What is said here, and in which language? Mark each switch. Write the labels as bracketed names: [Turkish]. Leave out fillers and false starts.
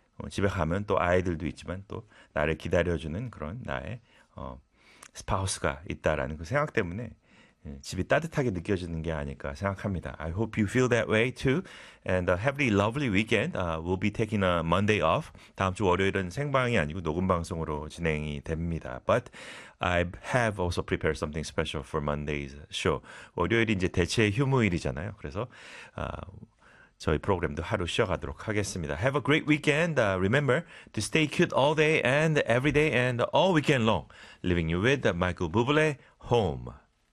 [Korean] 집에 가면 또 아이들도 있지만 또 나를 기다려주는 그런 나의 스파우스가 있다라는 그 생각 때문에 집이 따뜻하게 느껴지는 게 아닐까 생각합니다. [English] I hope you feel that way too. And have a lovely weekend. We'll be taking a Monday off. [Korean] 다음 주 월요일은 생방이 아니고 녹음 방송으로 진행이 됩니다. [English] But I have also prepared something special for Monday's show. [Korean] 월요일이 이제 대체 휴무일이잖아요. 그래서 저희 프로그램도 하루 쉬어가도록 하겠습니다. [English] Have a great weekend. Remember to stay cute all day and every day and all weekend long. Leaving you with Michael Bublé, Home.